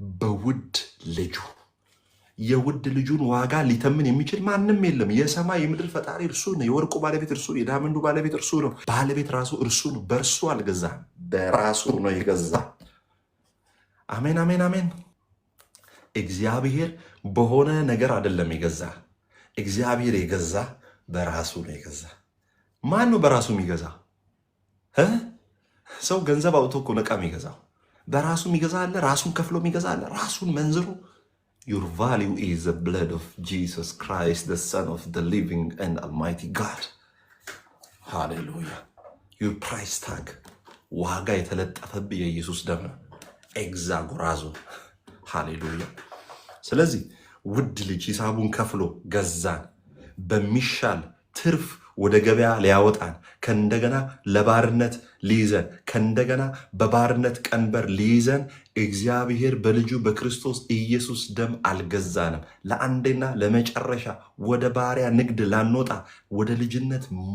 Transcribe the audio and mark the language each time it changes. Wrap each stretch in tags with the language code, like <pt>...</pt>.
<am>በውድ ልጁ። የውድ ልጁን ዋጋ ሊተምን የሚችል ማንም የለም። የሰማይ የምድር ፈጣሪ እርሱ ነው። የወርቁ ባለቤት እርሱ ነው። የዳይመንዱ ባለቤት እርሱ ነው። ባለቤት ራሱ እርሱ ነው። በእርሱ አልገዛም፣ በራሱ ነው የገዛ። አሜን፣ አሜን፣ አሜን። እግዚአብሔር በሆነ ነገር አይደለም የገዛ። እግዚአብሔር የገዛ በራሱ ነው የገዛ። ማን ነው በራሱ የሚገዛ? ሰው ገንዘብ አውጥቶ እኮ ነቃ የሚገዛው። በራሱ የሚገዛ አለ፣ ራሱን ከፍሎ የሚገዛ አለ፣ ራሱን መንዝሮ።</am> <en>Your value is the blood of Jesus Christ, the Son of the living and almighty God. Hallelujah. Your price tag,</en> <am>ዋጋ የተለጠፈብህ የኢየሱስ ደም ነው። ኤግዛጎራዞ። ሃሌሉያ። ስለዚህ ውድ ልጅ ሂሳቡን ከፍሎ ገዛን። በሚሻል ትርፍ ወደ ገበያ ሊያወጣን፣ ከእንደገና ለባርነት ሊይዘን፣ ከእንደገና በባርነት ቀንበር ሊይዘን እግዚአብሔር በልጁ በክርስቶስ ኢየሱስ ደም አልገዛንም። ለአንዴና ለመጨረሻ ወደ ባሪያ ንግድ ላንወጣ፣ ወደ ልጅነት</am>